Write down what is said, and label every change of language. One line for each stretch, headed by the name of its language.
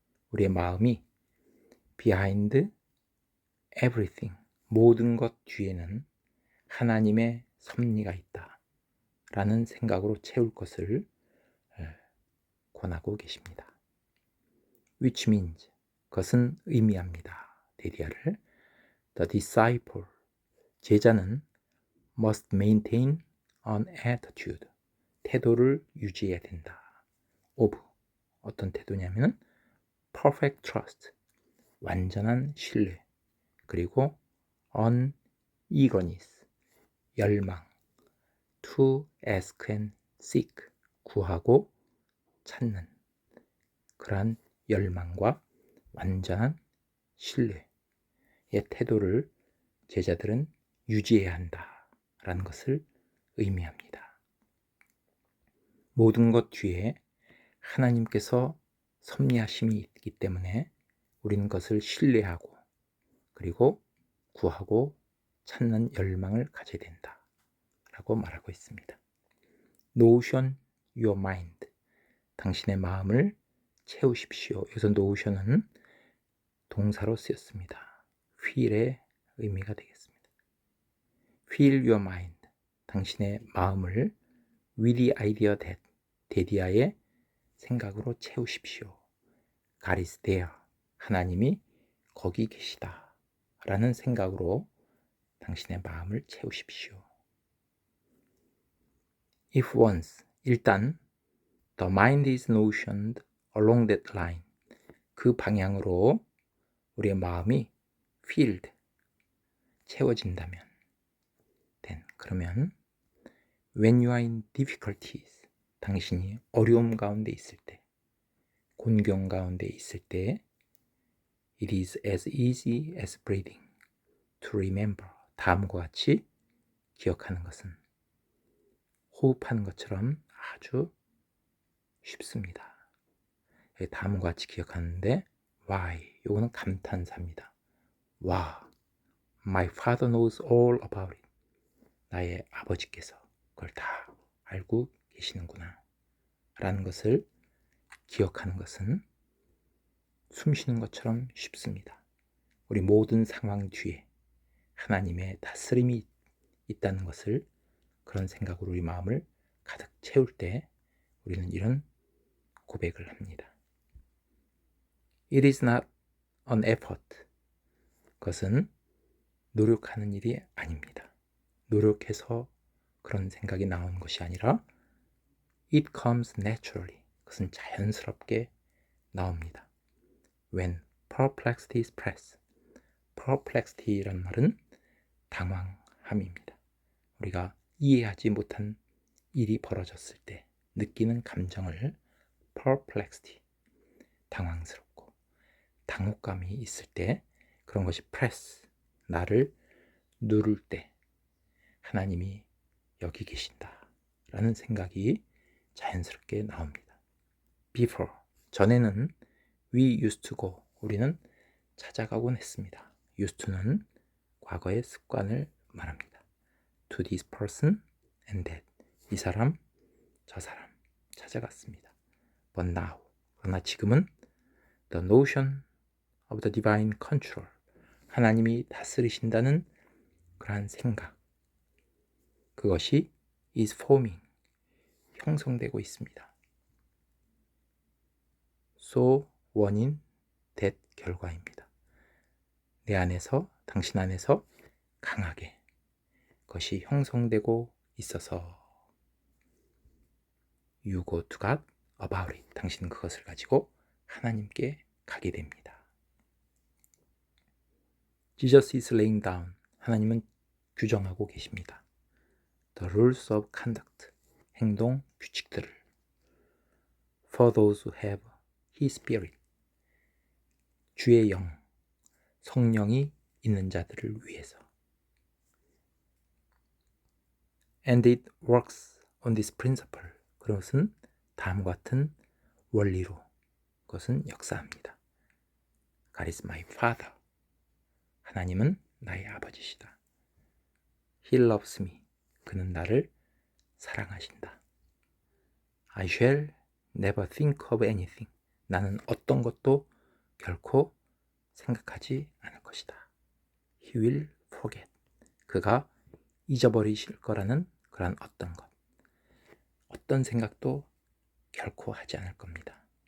Korean: 우리의 마음이
English: behind everything,
Korean: 모든 것 뒤에는 하나님의 섭리가 있다 라는 생각으로 채울 것을 권하고 계십니다.
English: which means,
Korean: 그것은 의미합니다. 데디아를
English: the disciple,
Korean: 제자는
English: must maintain an attitude,
Korean: 태도를 유지해야 된다.
English: of,
Korean: 어떤 태도냐면
English: perfect trust,
Korean: 완전한 신뢰, 그리고
English: an eagerness,
Korean: 열망,
English: to ask and seek,
Korean: 구하고 찾는 그러한 열망과 완전한 신뢰의 태도를 제자들은 유지해야 한다라는 것을 의미합니다. 모든 것 뒤에 하나님께서 섭리하심이 있기 때문에 우리는 그것을 신뢰하고 그리고 구하고 찾는 열망을 가져야 된다라고 말하고 있습니다.
English: Notion your mind,
Korean: 당신의 마음을 채우십시오. 여기서 notion은 동사로 쓰였습니다. fill의 의미가 되겠습니다.
English: Fill your mind,
Korean: 당신의 마음을
English: with the idea that,
Korean: 데디아의 생각으로 채우십시오.
English: God is there,
Korean: 하나님이 거기 계시다 라는 생각으로 당신의 마음을 채우십시오.
English: If once,
Korean: 일단
English: the mind is notioned along that line,
Korean: 그 방향으로 우리의 마음이
English: filled,
Korean: 채워진다면, 그러면
English: when you are in difficulties,
Korean: 당신이 어려움 가운데 있을 때,
English: 곤경 가운데 있을 때, it is as easy as breathing to remember,
Korean: 다음과 같이 기억하는 것은 호흡하는 것처럼 아주 쉽습니다. 여기 다음과 같이 기억하는데 why, 요거는 감탄사입니다.
English: 와, my father knows all about it.
Korean: 나의 아버지께서 그걸 다 알고 계시는구나 라는 것을 기억하는 것은 숨 쉬는 것처럼 쉽습니다. 우리 모든 상황 뒤에 하나님의 다스림이 있다는 것을, 그런 생각으로 우리 마음을 가득 채울 때 우리는 이런 고백을 합니다.
English: It is not an effort.
Korean: 그것은 노력하는 일이 아닙니다. 노력해서 그런 생각이 나오는 것이 아니라
English: It comes naturally.
Korean: 그것은 자연스럽게 나옵니다.
English: When perplexity is pressed.
Korean: perplexity라는 말은 당황함입니다. 우리가 이해하지 못한 일이 벌어졌을 때 느끼는 감정을 perplexity, 당황스럽고 당혹감이 있을 때 그런 것이 press, 나를 누를 때 하나님이 여기 계신다 라는 생각이 자연스럽게 나옵니다.
English: Before,
Korean: 전에는
English: we used to go,
Korean: 우리는 찾아가곤 했습니다. used to는 과거의 습관을 말합니다.
English: To this person and that,
Korean: 이 사람, 저 사람 찾아갔습니다.
English: But now,
Korean: 그러나 지금은
English: the notion of the divine control,
Korean: 하나님이 다스리신다는 그러한 생각, 그것이
English: is forming,
Korean: 형성되고 있습니다. So 원인, that 결과입니다. 내 안에서, 당신 안에서 강하게 그것이 형성되고 있어서
English: you go to God about it,
Korean: 당신은 그것을 가지고 하나님께 가게 됩니다.
English: Jesus is laying down,
Korean: 하나님은 규정하고 계십니다.
English: The rules of conduct,
Korean: 행동 규칙들을.
English: For those who have His Spirit,
Korean: 주의 영, 성령이 있는 자들을 위해서.
English: And it works on this principle,
Korean: 그것은 다음과 같은 원리로 그것은 역사합니다.
English: God is my Father,
Korean: 하나님은 나의 아버지시다.
English: He loves me,
Korean: 그는 나를 사랑하신다.
English: I shall never think of anything,
Korean: 나는 어떤 것도 결코 생각하지 않을 것이다.
English: He will forget,
Korean: 그가 잊어버리실 거라는 그런 어떤 것, 어떤 생각도 결코 하지 않을 겁니다.